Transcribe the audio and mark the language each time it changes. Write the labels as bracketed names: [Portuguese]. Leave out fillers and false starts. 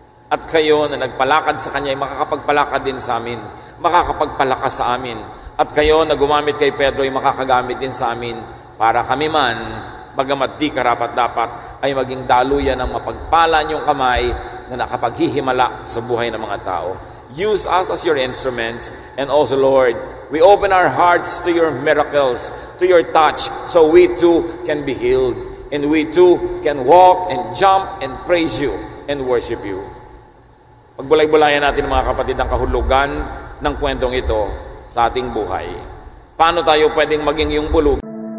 [Filipino] At kayo na nagpalakad sa Kanya ay makakapagpalakad din sa amin, makakapagpalakas sa amin. At kayo na gumamit kay Pedro ay makakagamit din sa amin para kami man, bagamat di karapat-dapat, ay maging daluyan ng mapagpala niyong kamay na nakapaghihimala sa buhay ng mga tao. [English] Use us as your instruments, and also, Lord, we open our hearts to your miracles, to your touch, so we too can be healed, and we too can walk and jump and praise you and worship you. [Filipino] Pagbulay-bulayan natin, mga kapatid, ang kahulugan ng kwentong ito sa ating buhay. Paano tayo pwedeng maging yung bulog?